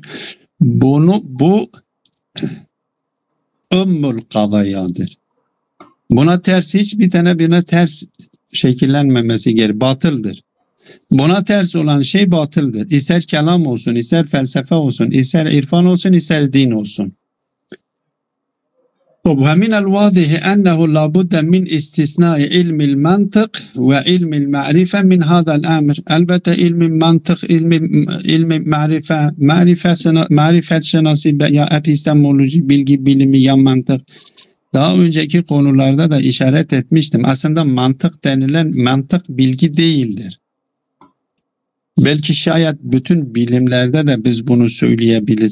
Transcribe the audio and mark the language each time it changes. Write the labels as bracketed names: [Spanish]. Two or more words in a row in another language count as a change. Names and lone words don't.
[Turkish] Bu ümmül kadayadır. Buna ters hiçbir tane birine ters şekillenmemesi gerekiyor. Batıldır. Buna ters olan şey batıldır. İster kelam olsun, ister felsefe olsun, ister irfan olsun, ister din olsun. [Arabic] ومن الواضح أنه لا بد من استثناء علم المنطق وعلم المعرفة من هذا الأمر. [Turkish] Elbette ilmi mantık, ilmi marifet şanası ya epistemoloji, bilgi bilimi ya mantık. Daha önceki konularda da işaret etmiştim. Aslında mantık denilen mantık bilgi değildir. Belki şayet bütün bilimlerde de biz bunu söyleyebiliriz.